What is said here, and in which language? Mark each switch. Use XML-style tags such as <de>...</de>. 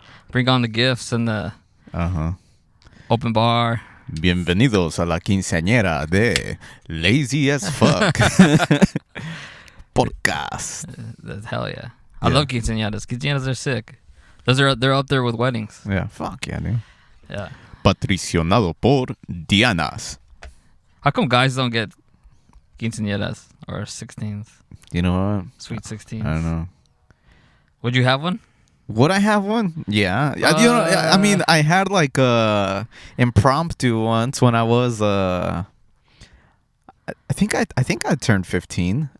<en>Bring on the gifts and the open bar.</en> <es>Bienvenidos a la quinceañera de Lazy as Fuck podcast.</es> <en>Hell yeah. I love quinceañeras. Quinceañeras are sick. They're up there with weddings. Yeah, fuck yeah, dude. Yeah.</en> <es>Patricionado por Dianas.</es> <en>How come guys don't get quinceañeras or 16s? You know what? Sweet 16s. I don't know. Would you have one? Would I have one? Yeah. You know, I mean, I had like a impromptu once when I was I think I turned 15.</en>